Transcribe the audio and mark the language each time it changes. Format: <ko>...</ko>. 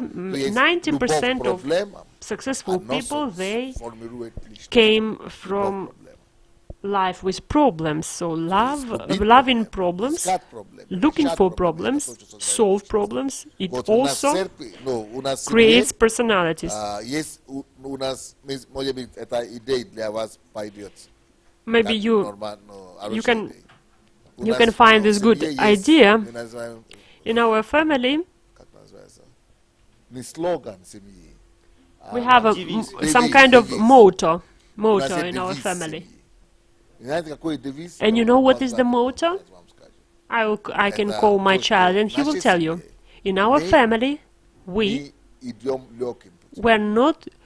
<en>90% of successful people, they came from life with problems. So loving problems, looking for problems, solve problems. It also creates personalities.</en> <ru>Есть у нас, может быть, эта идея для вас пойдет.</ru> <en>Maybe</en> <ru>Как</ru> <en>you</en> <ru>нормально,</ru> <en>you can find this good idea</en> <ru>Мы называем,</ru> <en>in our family.</en> <ru>как называется, не слоган семьи.</ru> <en>We have some kind of motto in our family.</en> <ru>Знаете, какой девиз?</ru> <en>And you know what is the motto?</en> <ru>Я вам скажу.</ru> <en>I can call my child and he will tell you. In our family, we</en> <ru>Мы идем легким путем.</ru> <en>were not</en>